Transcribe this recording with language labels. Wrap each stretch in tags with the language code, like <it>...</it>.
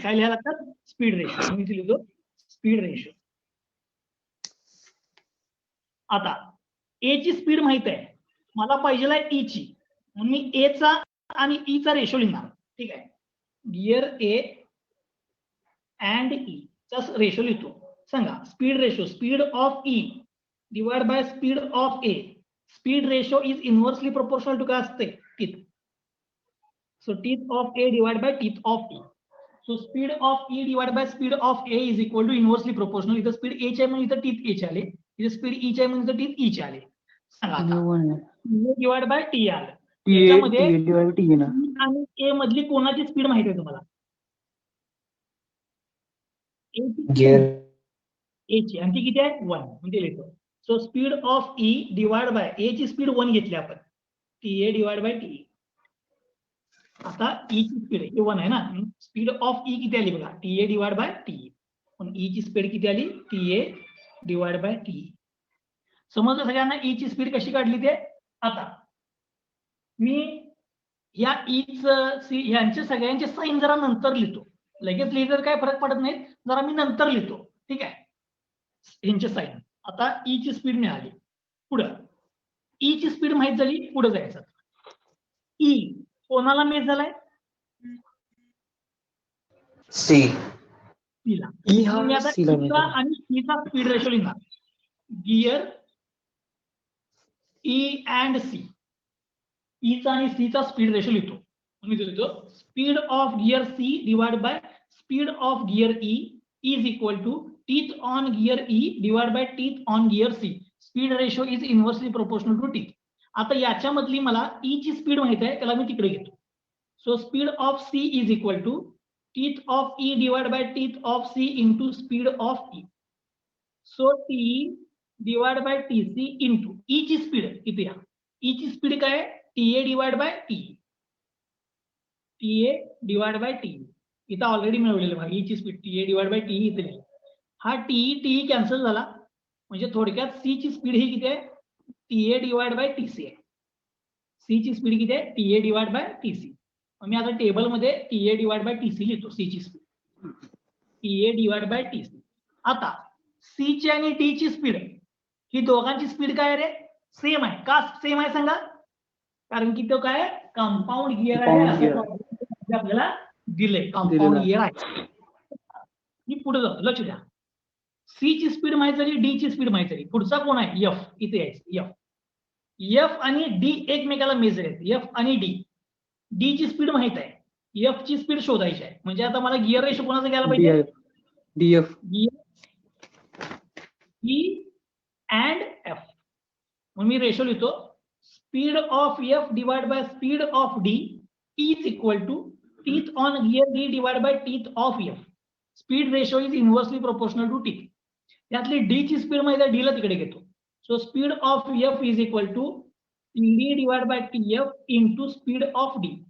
<mr>काय लिहायला लागतात, स्पीड रेशो. मी लिहितो स्पीड रेशो. आता ए ची स्पीड माहित आहे मला, पाहिजे ई ची, म्हणून मी ए चा आणि ई चा रेशो लिहिणार. ठीक आहे.</mr> <en>gear A and E</en> <mr>चा रेशो लिहितो.</mr> <en>सांगा speed ratio, speed of E divide by speed of A. Speed ratio is inversely proportional to</en> <mr>काय असते,</mr> <en>Teeth. So teeth of A divide by teeth of E. So speed of E divide by speed of A is equal to inversely proportional.</en> <mr>इथं speed ए चे आहे म्हणून इथं teeth ए चे आले, इथे स्पीड ई चे आहे म्हणून इथं टीथ ई चे आले. सांगा आता डिवाइड बाय टी आलं. त्याच्यामध्ये आणि ए मधली कोणाची स्पीड माहिती आहे तुम्हाला, ए ची, आणि ती किती आहे 1, म्हणजे लिहितो.</mr> <en>so speed of E divide by A ची speed 1</en> <mr>घेतली आपण,</mr> <en>T A divide by T.</en> <mr>आता ई ची स्पीड आहे 1 आहे ना,</mr> <en>speed of E</en> <mr>किती आली बघा,</mr> <en>T A divide by T.</en> <mr>पण ई ची स्पीड किती आली,</mr> <en>T A divide by T.</en> <mr>समजलं सगळ्यांना ई ची स्पीड कशी काढली ते. आता मी या ईच यांचे सगळ्यांचे साईन जरा नंतर लिहितो, लगेच लिहिलं काय फरक पडत नाही, जरा मी नंतर लिहितो. ठीक आहे, यांचे साईन. आता ई ची स्पीड मिळाली, पुढं ई ची स्पीड माहित झाली, पुढे जायचं. ई कोणाला मेच झालाय, सी. ला. ई हा मी आता सी ला ईचा आणि सीचा स्पीड रेशो लिहिणार.</mr> <en>gear E and C,</en> <mr>Icha आणि सीचा स्पीड रेशो लिहितो.</mr> <en>मी लिहितो speed of gear C divide by speed of gear E is equal to teeth on gear E divide by teeth on gear C. Speed ratio is inversely proportional to teeth.</en> <mr>आता याच्यामधली मला E ची speed माहित आहे, त्याला मी तिकडे घेतो.</mr> <en>So speed of C is equal to teeth of E divide by teeth of C into speed of E. So T divide by T C into</en> <mr>E ची speed इथे या. ई ची स्पीड काय आहे,</mr> <en>T A divide by T.</en> <mr>T A divide by T इथं already मिळवलेलं बघा, E ची speed T A divide by T इथे. हा टी कॅन्सल झाला, म्हणजे थोडक्यात सी ची स्पीड ही किती आहे,</mr> <en>T A divide by T C</en> <mr>आहे. सी ची स्पीड किती आहे,</mr> <en>T A divide by T C.</en> <mr>मी आता टेबल मध्ये T A divide by T C लिहितो. सी ची speed</mr> <en>T A divide by T C.</en> <mr>आता सी ची आणि टी ची स्पीड ही दोघांची स्पीड काय रे, सेम आहे. का सेम आहे सांगा, कारण की तो काय कंपाऊंड गिअर आहे, आपल्याला दिले कंपाऊंड गिअर आहे. मी पुढे जातो, लक्ष द्या. सी ची स्पीड माहित झाली, डी ची स्पीड माहित झाली, पुढचा कोण आहे, एफ. इथे यायचं एफ. एफ आणि डी एकमेकाला मेजर आहेत, एफ आणि डी. डी ची स्पीड माहित आहे, एफ ची स्पीड शोधायची आहे. म्हणजे आता मला गिअर रेशो कोणाचा घ्यायला पाहिजे, डीएफ.</mr> <en>E and F.</en> <mr>मग मी रेशो लिहितो,</mr> <en>Speed of F divide by speed of D is equal to teeth on gear D divide by teeth of F. Speed ratio is inversely proportional to teeth.</en> <mr>त्यातली D ची speed माहिती आहे, D ला तिकडे घेतो.</mr> <en>So speed of F is equal to T divide by T F into speed of D.</en>